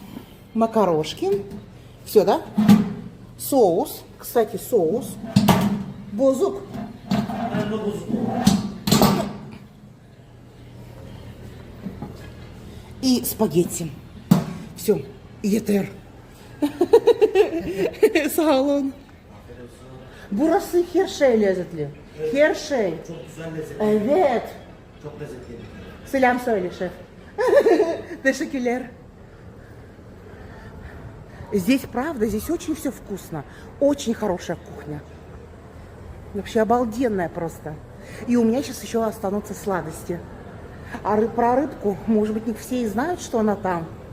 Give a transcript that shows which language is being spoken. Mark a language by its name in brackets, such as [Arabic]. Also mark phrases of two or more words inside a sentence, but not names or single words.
[Russian] Все, да? Соус. Кстати, соус. Бозук. И спагетти. Все. Етер. Салон. [Turkish] Burası her şey lezzetli. Her şey. Evet. Selam söyle şef. Teşekkürler. [Russian] Здесь, правда, здесь очень все вкусно. Очень хорошая кухня. Вообще обалденная просто. И у меня сейчас еще останутся сладости. А про рыбку, может быть, не все и знают, что она там.